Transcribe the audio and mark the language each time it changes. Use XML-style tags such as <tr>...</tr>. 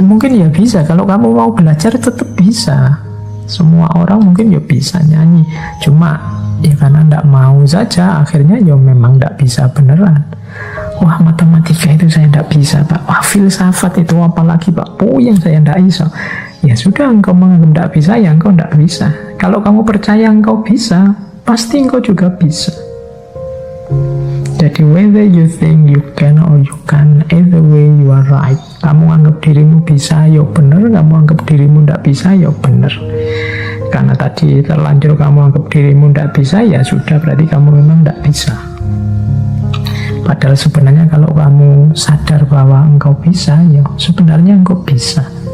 <id>Mungkin ya bisa, kalau kamu mau belajar tetap bisa. Semua orang mungkin ya bisa nyanyi, cuma ya karena ndak mau saja, akhirnya ya memang ndak bisa beneran. Wah, matematika itu saya ndak bisa Pak. Wah, filsafat itu apalagi Pak, yang saya ndak bisa. Ya sudah, engkau menganggap ndak bisa, ya engkau ndak bisa. Kalau kamu percaya engkau bisa, pasti engkau juga bisa.</id> <en>Jadi whether you think you can or you can't, either way you are right.</en> <id>Kamu anggap dirimu bisa, ya benar. Kamu anggap dirimu ndak bisa, ya benar. Karena tadi terlanjur kamu anggap dirimu ndak bisa, ya sudah, berarti kamu memang ndak bisa. Padahal sebenarnya kalau kamu sadar bahwa engkau bisa, ya sebenarnya engkau bisa.</id>